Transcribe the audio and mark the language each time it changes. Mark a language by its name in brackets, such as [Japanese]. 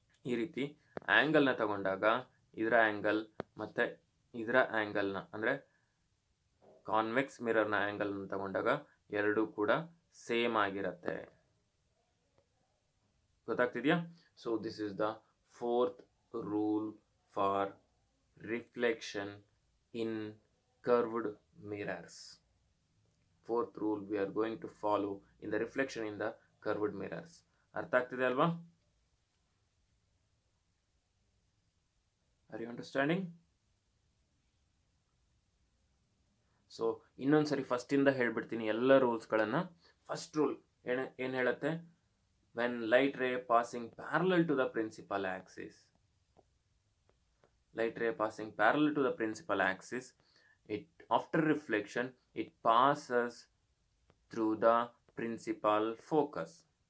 [Kannada] ಈ ರೀತಿ ಆ್ಯಂಗಲ್ನ ತಗೊಂಡಾಗ ಇದರ ಆ್ಯಂಗಲ್ ಮತ್ತು ಇದರ ಆ್ಯಂಗಲ್ನ, ಅಂದರೆ ಕಾನ್ವೆಕ್ಸ್ ಮಿರರ್ನ ಆ್ಯಂಗಲ್ನ ತಗೊಂಡಾಗ ಎರಡೂ ಕೂಡ ಸೇಮ್ ಆಗಿರುತ್ತೆ, ಗೊತ್ತಾಗ್ತಿದೆಯಾ? [English] So this is the fourth rule for reflection in curved mirrors. Fourth rule we are going to follow in the reflection in the curved mirrors. [Kannada] ಅರ್ಥ ಆಗ್ತಿದೆ ಅಲ್ವಾ? [English] Are you understanding? [Kannada] ಸೊ ಇನ್ನೊಂದ್ಸರಿ first ಇಂದ ಹೇಳ್ಬಿಡ್ತೀನಿ ಎಲ್ಲ ರೂಲ್ಸ್ಗಳನ್ನು. First rule ಏನು ಹೇಳುತ್ತೆ? [English] when light ray passing parallel to the principal axis, light ray passing parallel to the principal axis, it after reflection it passes through the principal focus.